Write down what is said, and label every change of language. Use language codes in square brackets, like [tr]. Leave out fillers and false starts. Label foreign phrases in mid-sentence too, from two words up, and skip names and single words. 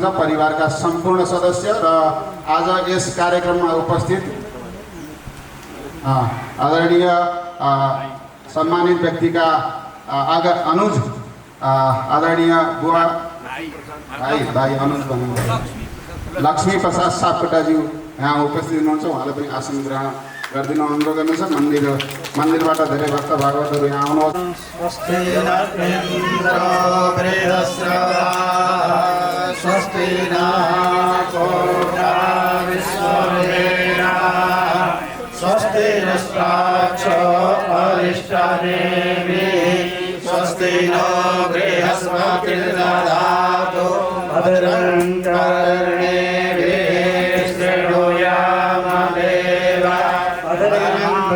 [ne] परिवारका सम्पूर्ण सदस्य र आज यस कार्यक्रममा उपस्थित आदरणीय सम्मानित व्यक्तिका अनुज आदरणीय बुवा भाइ अनुज भन्नुहुन्छ लक्ष्मी प्रसाद सापकोटाज्यू यहाँ उपस्थित हुनुहुन्छ। उहाँले पनि आसन ग्रहण गरिदिन अनुरोध गर्नुहुन्छ। मन्दिरबाट धेरै भक्त भागवतहरू यहाँ आउनुहोस्। [sa] स्वस्ति नस्ताक्षो अरिष्टनेमि स्वस्ति नो बृहस्पतिर्दधातु भद्रं कर्णेभिः शृणुयाम देवा भद्रं